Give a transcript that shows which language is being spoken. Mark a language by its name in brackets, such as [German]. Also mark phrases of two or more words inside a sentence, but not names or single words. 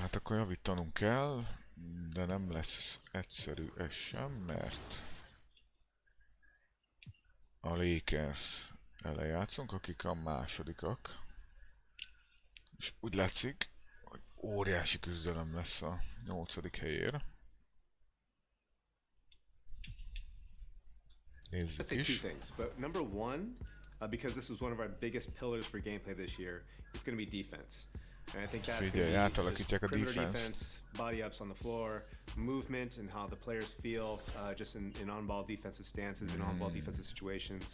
[Hungarian] akkor javítanunk kell, de nem lesz egyszerű ez sem, mert a Lakers ellen játszunk, akik a másodikak. És úgy látszik, hogy óriási küzdelem lesz a 8. helyére. [English] Let's say two things, but number one, because this was one of our biggest pillars for gameplay this year, it's going to be defense. And I think that's going to be just perimeter defense, body ups on the floor, movement, and how the players feel just in on-ball defensive stances and on-ball defensive situations.